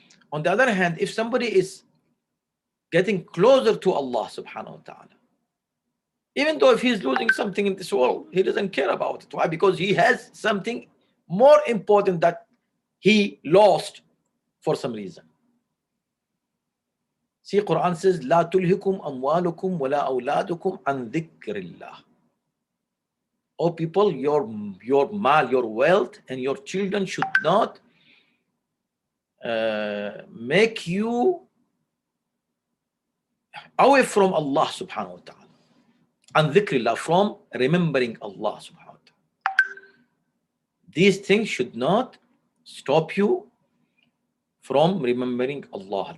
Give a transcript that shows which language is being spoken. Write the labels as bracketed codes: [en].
[en] On the other hand, if somebody is getting closer to Allah subhanahu wa ta'ala, even though if he's losing something in this world, he doesn't care about it. Why? Because he has something more important that he lost for some reason. See, Quran says, [ar] لا تلهكم أموالكم ولا أولادكم عن ذكر الله. [en] Oh people, your mal, your wealth, and your children should not make you away from Allah subhanahu wa ta'ala. [ar] عن ذكر الله, [en] from remembering Allah subhanahu wa ta'ala. These things should not stop you from remembering Allah.